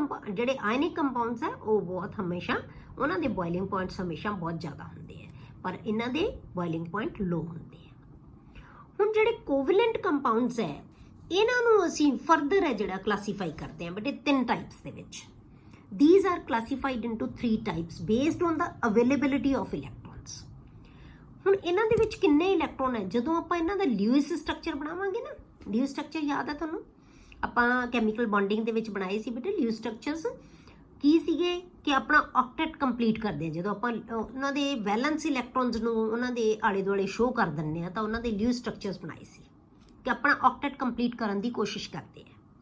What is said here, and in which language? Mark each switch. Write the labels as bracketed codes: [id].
[pa] ਜਿਹੜੇ ionic compounds ਹੈ ਉਹ ਬਹੁਤ ਹਮੇਸ਼ਾ, ਉਹਨਾਂ ਦੇ ਬੋਇਲਿੰਗ ਪੁਆਇੰਟਸ ਹਮੇਸ਼ਾ ਬਹੁਤ ਜ਼ਿਆਦਾ ਹੁੰਦੇ ਆ, ਪਰ ਇਹਨਾਂ ਦੇ ਬੋਇਲਿੰਗ ਪੁਆਇੰਟ ਲੋ ਹੁੰਦੇ ਆ। ਹੁਣ ਜਿਹੜੇ ਕੋਵੈਲੈਂਟ ਕੰਪਾਊਂਡਸ ਹੈ ਇਹਨਾਂ ਨੂੰ ਅਸੀਂ ਫਰਦਰ ਹੈ ਜਿਹੜਾ ਕਲਾਸੀਫਾਈ ਕਰਦੇ ਹਾਂ ਬੇਟੇ 3 ਟਾਈਪਸ ਦੇ ਵਿੱਚ। [en] These are classified into 3 types based on the availability of electrons। [pa] ਹੁਣ ਇਹਨਾਂ ਦੇ ਵਿੱਚ ਕਿੰਨੇ ਇਲੈਕਟ੍ਰੋਨ ਹੈ? ਜਦੋਂ ਆਪਾਂ ਇਹਨਾਂ ਦਾ ਲਿਊਇਸ ਸਟਰਕਚਰ ਬਣਾਵਾਂਗੇ ਨਾ, ਲਿਊਇਸ ਸਟਰਕਚਰ ਯਾਦ ਹੈ ਤੁਹਾਨੂੰ? ਆਪਾਂ ਕੈਮੀਕਲ ਬੌਂਡਿੰਗ ਦੇ ਵਿੱਚ ਬਣਾਏ ਸੀ ਬੇਟੇ ਲਿਊਇਸ ਸਟਰਕਚਰਸ। ਕੀ ਸੀਗੇ ਕਿ ਆਪਣਾ ਆਕਟੇਟ ਕੰਪਲੀਟ ਕਰਦੇ ਆ, ਜਦੋਂ ਆਪਾਂ ਉਹਨਾਂ ਦੇ ਵੈਲੈਂਸ ਇਲੈਕਟ੍ਰੋਨਸ ਨੂੰ ਉਹਨਾਂ ਦੇ ਆਲੇ ਦੁਆਲੇ ਸ਼ੋਅ ਕਰ ਦਿੰਦੇ ਆ, ਤਾਂ ਉਹਨਾਂ ਦੇ ਲਿਊਇਸ ਸਟਰਕਚਰਸ ਬਣਾਏ ਸੀ ਕਿ ਆਪਣਾ ਆਕਟੇਟ ਕੰਪਲੀਟ ਕਰਨ ਦੀ ਕੋਸ਼ਿਸ਼ ਕਰਦੇ ਆ।